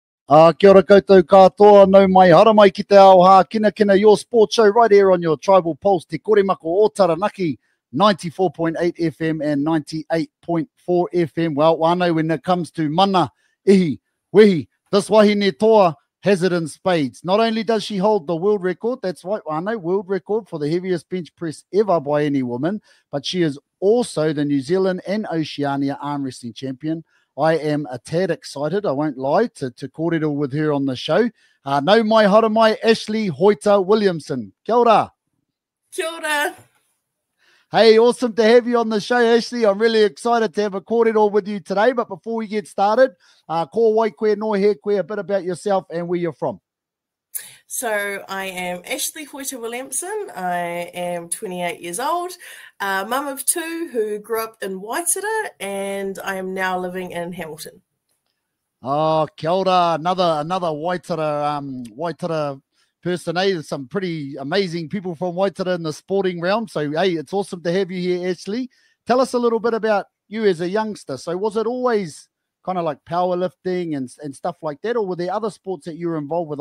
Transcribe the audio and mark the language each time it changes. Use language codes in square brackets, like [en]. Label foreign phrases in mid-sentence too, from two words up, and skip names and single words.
[mi] Kia ora koutou katoa, no mai hara mai ki te ao Hākinakina, [en] your sports show right here on your Tribal Pulse, Te Koremako o Taranaki, 94.8 FM and 98.4 FM. Well, I know when it comes to [mi] mana, ihi, wehi, [en] this [mi] wāhine toa [en] has it in spades. Not only does she hold the world record, that's right, I know, world record for the heaviest bench press ever by any woman, but she is also the New Zealand and Oceania arm wrestling champion. I am a tad excited, I won't lie, to kōrero with her on the show. [mi] No mai hara mai, Ashleigh Hoeta-Williamson. Kia ora. Kia ora. [en] Hey, awesome to have you on the show, Ashleigh. I'm really excited to have a kōrero with you today. But before we get started, [mi] ko wai koe no he koe, [en] a bit about yourself and where you're from. So I am Ashleigh Hoeta-Williamson. I am 28 years old, mum of two who grew up in Waitara, and I am now living in Hamilton. [mi] Oh, kia ora. [en] Another Waitara person, eh? There's some pretty amazing people from Waitara in the sporting realm. So, hey, it's awesome to have you here, Ashleigh. Tell us a little bit about you as a youngster. So was it always kind of like powerlifting and stuff like that, or were there other sports that you were involved with?